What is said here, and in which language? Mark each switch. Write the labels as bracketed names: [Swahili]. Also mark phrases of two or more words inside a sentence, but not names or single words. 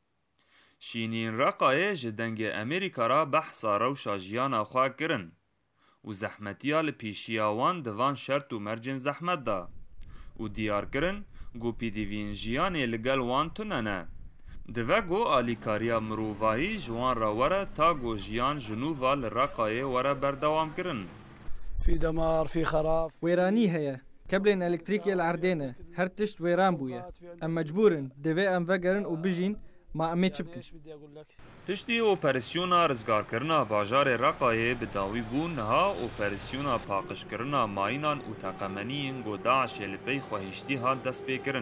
[Kurdish] Şîniyên Reqayê ji dengê Amerîka ra behsa rewşa jiyana xwe kirin û zehmetiya li pêşiya wan di van şert û mercên zehmet da û diyar kirin ku pêdiviyên jiyanê li gel wan tune ne. Dive got alîkariya mirovahî ji wan re were ta got jiyan ji nû va li Reqayê were berdewam kirin. [Arabic] في دمار في خراب. [Kurdish] وێرانی هەیە کەبلên elektrîkê li erdê ne her tişt wêran bûye em mecbûrin divê em vegerin û bijîn ma em ê çi bikin. Tiştî operasyona rizgarkirina bajarê Reqayê bi dawî bû niha operasyona paqijkirina mayînan û teqemeniyên got Daişê li pey xwehîştî hat destpêkirin.